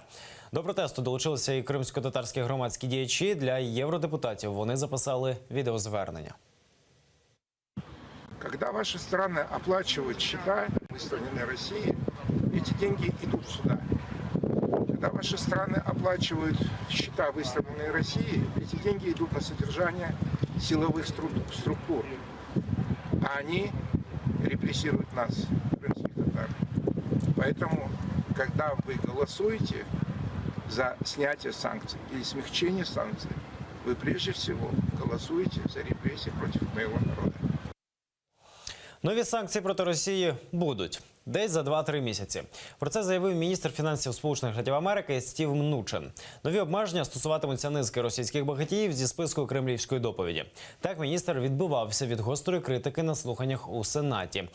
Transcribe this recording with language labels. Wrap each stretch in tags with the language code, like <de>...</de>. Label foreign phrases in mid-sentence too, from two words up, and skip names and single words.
<uk>До протесту долучилися і кримсько-татарські громадські діячі. Для євродепутатів вони записали відеозвернення.</uk> <ru>Когда ваши страны оплачивают счета, выставленные России, эти деньги идут сюда. Когда ваши страны оплачивают счета, выставленные России, эти деньги идут на содержание силовых структур. А они репрессируют нас, крымских татар. Поэтому, когда вы голосуете за снятие санкций или смягчение санкций, вы прежде всего голосуете за репрессии против моего народа.</ru> <uk>Нові санкції проти Росії будуть десь за 2-3 місяці. Про це заявив міністр фінансів Сполучених Штатів Америки Стів Мнучин. Нові обмеження стосуватимуться низки російських багатіїв зі списку кремлівської доповіді. Так міністр відбивався від гострої критики на слуханнях у Сенаті.</uk>